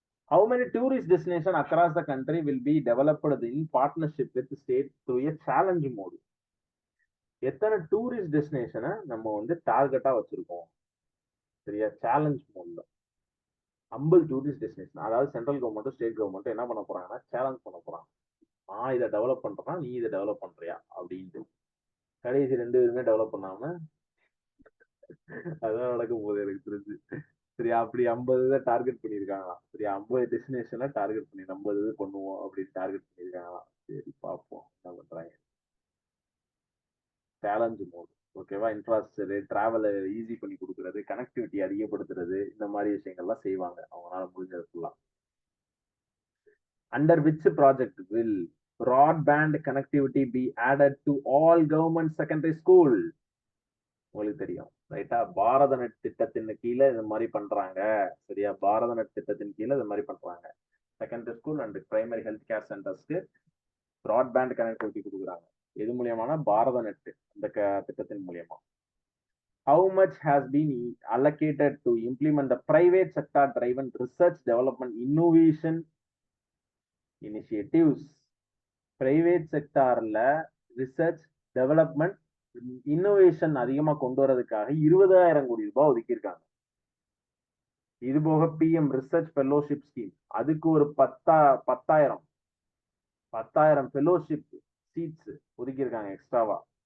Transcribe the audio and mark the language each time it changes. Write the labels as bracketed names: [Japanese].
[English] How many tourist destinations across the country will be developed in partnership with the state through a challenge mode? [Tamil] எத்தனை tourist டெஸ்டினேஷனை நம்ம வந்து டார்கெட்டா வச்சிருக்கோம், சரியா, challenge மோட்ல. 50 tourist destination, அதாவது central கவர்மெண்ட்டும் ஸ்டேட் கவர்மெண்ட்டும் என்ன பண்ண போறாங்கன்னா சேலஞ்ச் பண்ண போறாங்க. நான் இதை டெவலப் பண்றேன்னா நீ இதை டெவலப் பண்றியா அப்படின்ட்டு. கடைசி 2 பேருமே டெவலப் பண்ணாம அதான் நடக்கும் போது எனக்கு தெரிஞ்சு. சரி, அப்படி 50 இதை டார்கெட் பண்ணியிருக்காங்களாம். சரி, 50 டெஸ்டினேஷனை டார்கெட் பண்ணி 50 இது பண்ணுவோம் அப்படின்னு டார்கெட் பண்ணியிருக்காங்களாம். சரி, பார்ப்போம் என்ன பண்றாங்க. Challenge mode. ஓகேவா, இன்ஃப்ராஸ்ட்ரக்சர், டிராவலை ஈஸி பண்ணி கொடுக்கறது, கனெக்டிவிட்டி அதிகப்படுத்துறது, இந்த மாதிரி விஷயங்கள்லாம் செய்வாங்க அவங்களால முடிஞ்சது ஃபுல்லா. [English] Under which project will broadband connectivity be added to all government secondary school? [Tamil] உங்களுக்கு தெரியும், ரைட்டா. பாரத நெட் திட்டத்தின் கீழே இது மாதிரி பண்றாங்க. சரியா, பாரத நெட் திட்டத்தின் கீழே இது மாதிரி பண்றாங்க. Secondary school and primary health care சென்டர்ஸ்க்கு broadband connectivity கொடுக்குறாங்க. எது மூலியமான? பாரத நெட் இந்த திட்டத்தின் மூலியமா. [English] How much has been allocated to implement the private sector driven research development innovation initiatives? [Tamil] Private செக்டார்ல research development innovation அதிகமா கொண்டு வரதுக்காக 20,000 கோடி ரூபாய் ஒதுக்கியிருக்காங்க. இது போக பிஎம் ரிசர்ச் ஃபெலோஷிப் ஸ்கீம், அதுக்கு ஒரு 10,000 ஃபெலோஷிப் சீட்ஸ் ஒதுக்கியிருக்காங்க எக்ஸ்ட்ராவா.